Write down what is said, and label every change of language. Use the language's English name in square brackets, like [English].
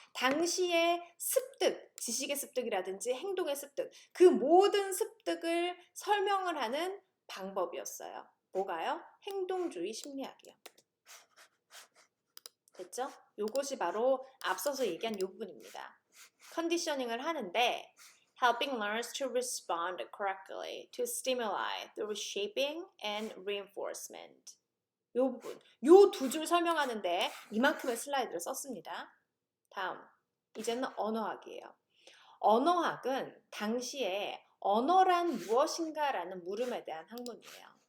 [Korean] 당시의 습득, 지식의 습득이라든지 행동의 습득, 그 모든 습득을 설명을 하는 방법이었어요. 뭐가요? 행동주의 심리학이요. 됐죠? 요것이 바로 앞서서 얘기한 요 부분입니다. 컨디셔닝을 하는데 [English] helping learners to respond correctly to stimuli through shaping and reinforcement. [Korean] 요 부분, 요 두 줄 설명하는데 이만큼의 슬라이드를 썼습니다. 다음, 이제는 언어학이에요. 언어학은 당시에 언어란 무엇인가 라는 물음에 대한 학문이에요.